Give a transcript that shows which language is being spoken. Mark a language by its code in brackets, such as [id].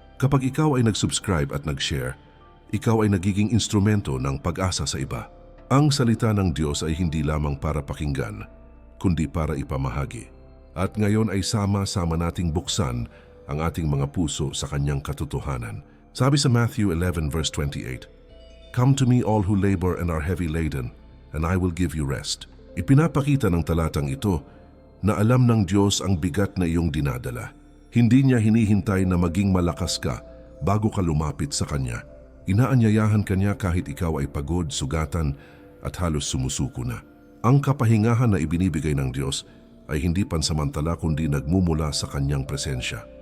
[tl] Kapag ikaw ay nag-subscribe at nag-share, ikaw ay nagiging instrumento ng pag-asa sa iba. Ang salita ng Diyos ay hindi lamang para pakinggan, kundi para ipamahagi. At ngayon ay sama-sama nating buksan ang ating mga puso sa kanyang katotohanan. Sabi sa [en] Matthew 11 verse 28, "Come to me all who labor and are heavy laden, and I will give you rest." [tl] Ipinapakita ng talatang ito na alam ng Diyos ang bigat na iyong dinadala. Hindi niya hinihintay na maging malakas ka bago ka lumapit sa Kanya. Inaanyayahan Kanya kahit ikaw ay pagod, sugatan at halos sumusuko na. Ang kapahingahan na ibinibigay ng Diyos ay hindi pansamantala kundi nagmumula sa Kanyang presensya.